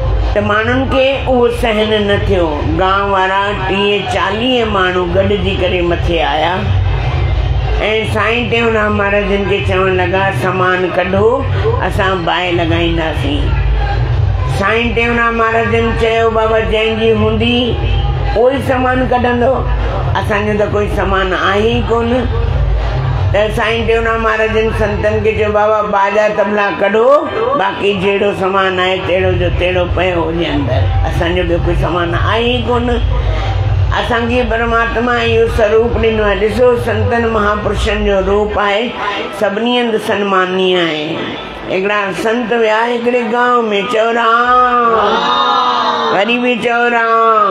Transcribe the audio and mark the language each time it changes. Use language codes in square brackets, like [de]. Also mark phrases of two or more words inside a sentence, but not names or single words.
[sd] त माण्हुनि खे उहो सहन न थियो। गांव वारा 30-40 माण्हू गॾिजी करे मथे आया ऐं साईं टेऊंराम महाराजनि खे चवण लॻा सामान कढो, असां बाहि लॻाईंदासीं। साईं टेऊंराम महाराजनि चयो बाबा जंहिंजी हूंदी उहो ई सामान कढंदो, असांजो त कोई सामान आहे ई कोन। त साईं टेऊंराम महाराजनि संतनि खे चयो बाबा बाजा तबला कढो, बाक़ी जहिड़ो सामान आहे तहिड़ो जो तहिड़ो पियो हुजे अंदरि, असांजो ॿियो कोई सामान आहे ई कोन। असांखे परमात्मा इहो स्वरूप ॾिनो आहे। ॾिसो संतनि महापुरुषनि जो रूप आहे, सभिनी हंधि सन्मानीय आहे। हिकिड़ा संत विया हिकिड़े गांव में, चओ राम, वरी बि चओ राम।